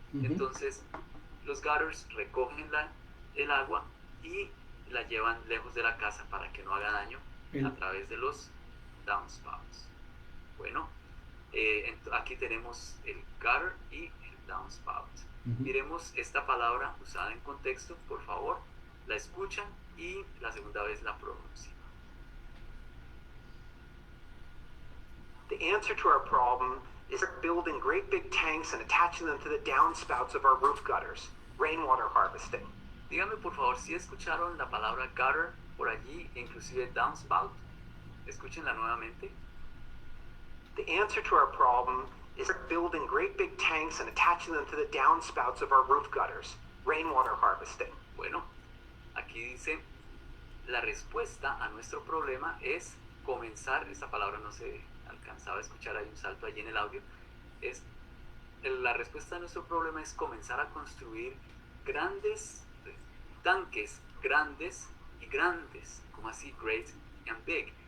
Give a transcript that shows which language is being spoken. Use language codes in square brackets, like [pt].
[es] Entonces los gutters recogen el agua y la llevan lejos de la casa para que no haga daño a través de los downspouts. Bueno, aquí tenemos el gutter y el downspout. Miremos esta palabra usada en contexto, por favor, la escuchan y la segunda vez la pronuncian. [en] The answer to our problem is building great big tanks and attaching them to the downspouts of our roof gutters, rainwater harvesting. [es] Díganme por favor si escucharon la palabra gutter por allí, inclusive downspout. Escúchenla nuevamente. [en] The answer to our problem is building great big tanks and attaching them to the downspouts of our roof gutters, rainwater harvesting. [es] Bueno, aquí dice, la respuesta a nuestro problema es comenzar, esta palabra no se alcanzaba a escuchar, hay un salto allí en el audio, la respuesta a nuestro problema es comenzar a construir grandes tanques, grandes y grandes, como así, great and big.